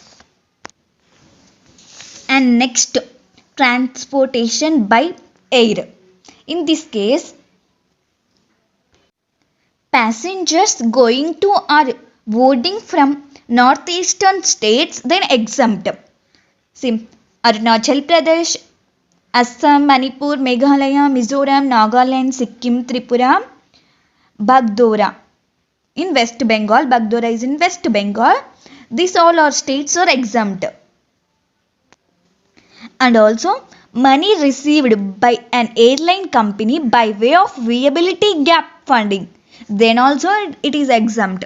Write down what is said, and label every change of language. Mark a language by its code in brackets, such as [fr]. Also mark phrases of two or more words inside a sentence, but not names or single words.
[en] And next, transportation by air. In this case, passengers going to or boarding from northeastern states, then exempt. See, Arunachal Pradesh, Assam, Manipur, Meghalaya, Mizoram, Nagaland, Sikkim, Tripura, Bagdora. In West Bengal, Bagdora is in West Bengal. These all our states are exempt. And also, money received by an airline company by way of viability gap funding, then also it is exempt.